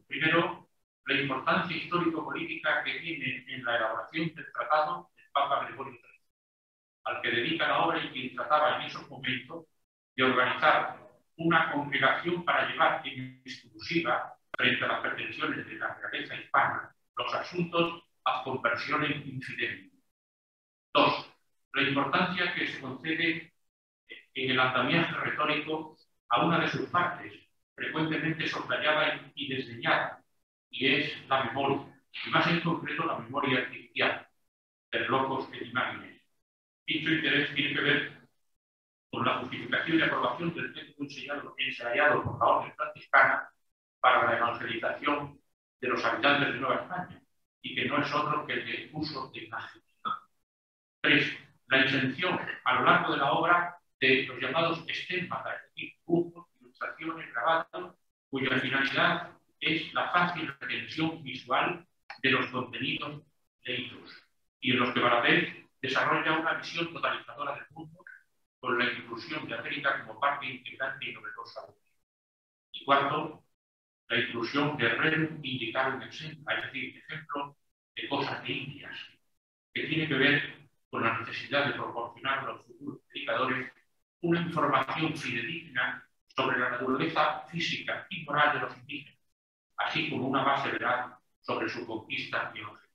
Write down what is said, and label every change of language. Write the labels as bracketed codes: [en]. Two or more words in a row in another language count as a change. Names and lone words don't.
[es] Primero, la importancia histórico-política que tiene en la elaboración del tratado el Papa Gregorio XIII, al que dedica la obra y quien trataba en esos momentos de organizar una congregación para llevar en exclusiva, frente a las pretensiones de la realeza hispana, los asuntos [la] ad conversionem infidelium. [es] 2. La importancia que se concede en el andamiaje retórico a una de sus partes, frecuentemente soslayada y desdeñada, y es la memoria, y más en concreto la memoria artificial, [la] per locos et imagines. [es] Dicho interés tiene que ver con la justificación y aprobación del texto ensayado por la orden franciscana para la evangelización de los habitantes de Nueva España, y que no es otro que el de uso de imagen. 3. La intención a lo largo de la obra de los llamados estématas, es decir, dibujos, ilustraciones, grabados, cuya finalidad es la fácil retención visual de los contenidos leídos, y en los que Valadez desarrolla una visión totalizadora del mundo con la inclusión de América como parte integrante y novedosa. Y 4, la inclusión de [la] rerum indicarum exempla, [es] es decir, ejemplo de cosas de Indias, que tiene que ver con la necesidad de proporcionar a los futuros predicadores una información fidedigna sobre la naturaleza física y moral de los indígenas, así como una base veraz sobre su conquista biológica.